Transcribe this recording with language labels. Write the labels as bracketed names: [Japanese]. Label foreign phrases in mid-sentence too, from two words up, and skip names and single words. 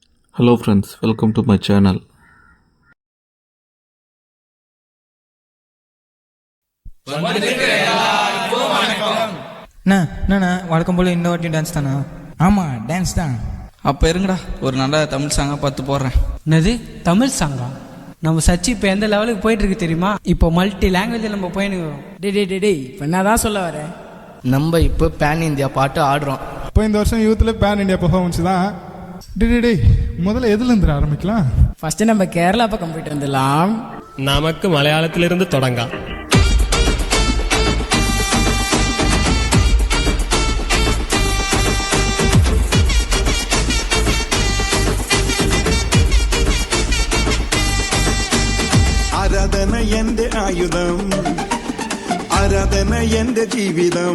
[English] Hello friends, welcome to my channel. [Tamil] அண்ணா வழக்கம் போல் இந்த வாட்டி டான்ஸ் தானா? ஆமாம், டான்ஸ் தான். அப்போ இருங்கடா, ஒரு நல்ல தமிழ் சாங்காக பார்த்து போடுறேன். என்னது தமிழ் சாங்கா? நம்ம சச்சி இப்போ எந்த லெவலுக்கு போயிட்டு இருக்கு தெரியுமா? இப்போ [English] multi languageில் [Tamil] நம்ம போயினுக்கிறோம். டே இப்போ என்ன தான் சொல்ல வரேன்? நம்ம இப்போ [English] pan India [Tamil] பாட்டு ஆடுறோம். இப்போ இந்த வருஷம் யூத்தில் [English] pan India performance [Tamil] தான். டே முதல்ல எதுலேருந்து ஆரம்பிக்கலாம்? ஃபர்ஸ்ட் நம்ம கேரளா பக்கம் போயிட்டு இருந்துடலாம். நமக்கு மலையாளத்திலிருந்து தொடங்க. [Malayalam] ആരാധന എന്റെ ആയുധം, ആരാധന എന്റെ ജീവിതം.